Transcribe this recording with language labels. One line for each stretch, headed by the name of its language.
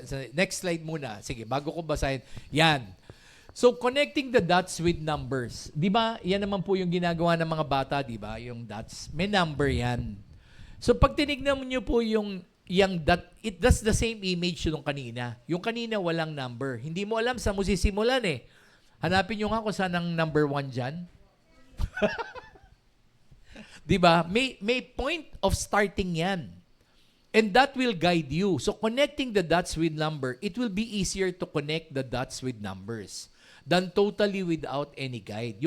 English: Next slide muna.
Filipino: Sige, bago ko basahin.
English: Yan. So, connecting the dots with numbers.
Filipino: Di ba, yan naman po yung ginagawa ng mga bata, di ba? Yung dots. May number yan. So, pag tinignan niyo po yung dot,
English: that's the same image
Filipino: nung kanina. Yung kanina walang number. Hindi mo alam saan mo sisimulan eh. Hanapin nyo nga kung saan ang number 1 dyan. Diba?
English: May point of starting yan. And that will guide you. So connecting the dots with number, it will be easier to connect the dots with numbers than totally without any guide.